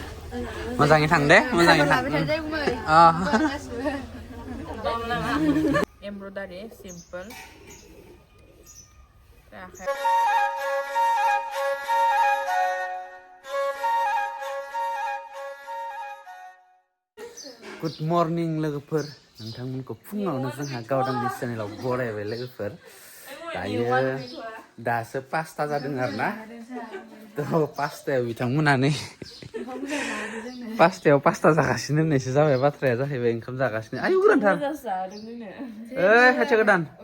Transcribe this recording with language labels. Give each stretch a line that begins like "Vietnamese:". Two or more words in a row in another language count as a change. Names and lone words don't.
Bodo: Moजाङै थां दे moजाङै थां
English: Embroidery simple. Good morning
Bodo: लोगोफोर नोंथांमोनखौ फुङावनो जोंहा गावदांनि चेनेलाव बरायबाय लोगोफोर दासो 5ता जादों आरोना थ' 5तायाव बिथांमोना नै 5तायाव 5ता जागासिनो होननायसो जाबाय बाथ्राया जाहैबाय ओंखाम जागासिनो आयु गोरानथार खाथियाव गोदान